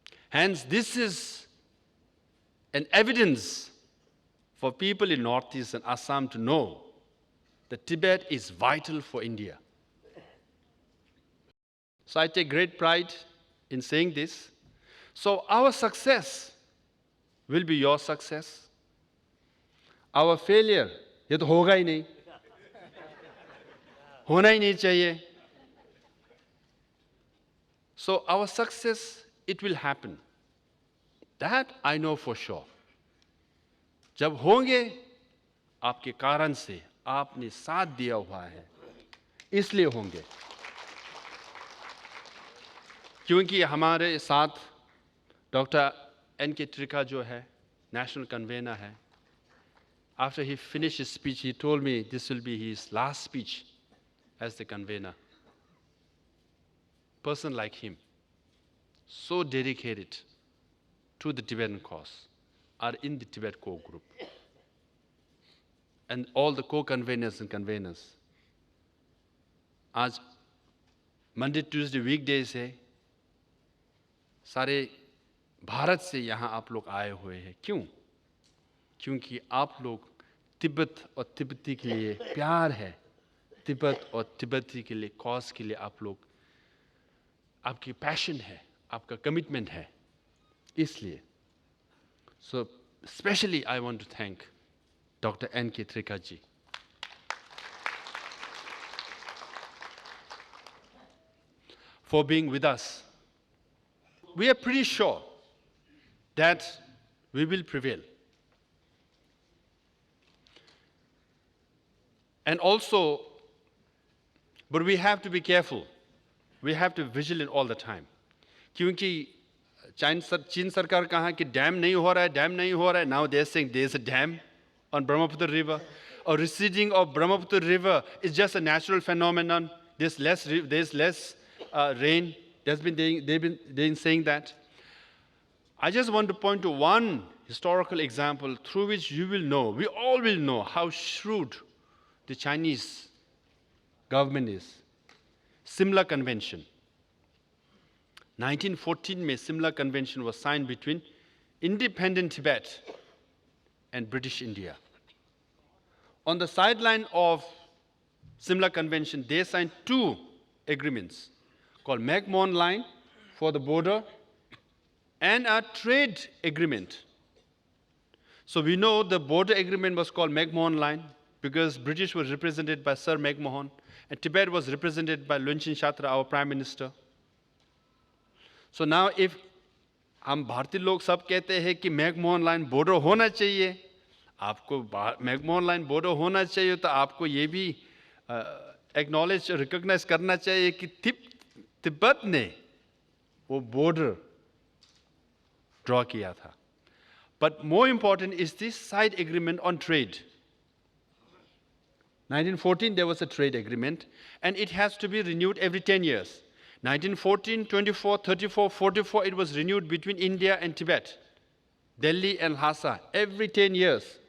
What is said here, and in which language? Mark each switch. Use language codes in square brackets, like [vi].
[en] Hence, this is an evidence for people in Northeast and Assam to know that Tibet is vital for India. So I take great pride in saying this. So our success will be your success. Our failure, [hi] ये तो होगा ही नहीं, होना ही नहीं चाहिए. [en] So our success, it will happen. That I know for sure. [hi] जब होंगे, आपके कारण से, आपने साथ दिया हुआ है, इसलिए होंगे. क्योंकि हमारे साथ डॉक्टर N.K. [en] Trikha [hi] जो है, [en] national convener है. After he finished his speech, he told me this will be his last speech as the convener. Person like him, so dedicated to the Tibetan cause, are in the Tibet core group. And all the co-conveners and conveners. [hi] आज [en] Monday, Tuesday, weekdays [hi] है, सारे भारत से यहाँ आप लोग आए हुए हैं. क्यों? क्योंकि आप लोग तिब्बत और तिब्बती के लिए प्यार है, तिब्बत और तिब्बती के लिए कॉज के लिए आप लोग, आपकी पैशन है, आपका कमिटमेंट है, इसलिए. [en] So especially I want to thank Dr. N.K. Trikha ji. For being with us. We are pretty sure that we will prevail. And also, but we have to be careful. We have to be vigilant all the time. [hi] क्योंकि चीन सरकार कहा कि dam नहीं हो रहा है, dam नहीं हो रहा है. [en] Now they're saying there's a dam on Brahmaputra River. Or receding of Brahmaputra River is just a natural phenomenon. There's less rain. They've been saying that. I just want to point to one historical example through which you will know, we all will know how shrewd the Chinese government is. Simla Convention. 1914 में Simla Convention was signed between independent Tibet and British India. On the sideline of Simla Convention, they signed two agreements called McMahon Line for the border and a trade agreement. So we know the border agreement was called McMahon Line because British was represented by Sir McMahon and Tibet was represented by Lunshin Shatra, our Prime Minister. So now if [hi] हम भारतीय लोग सब कहते हैं कि McMahon line border होना चाहिए, आपको मैकमोहन लाइन बॉर्डर होना चाहिए, तो आपको ये भी एक्नॉलेज रिकॉग्नाइज करना चाहिए कि तिब्बत ने वो बॉर्डर ड्रॉ किया था. [en] But more important is this side agreement on trade. 1914, there was a trade agreement, and it has to be renewed every 10 years. 1914, 24, 34, 44, it was renewed between India and Tibet, Delhi and Lhasa, every 10 years.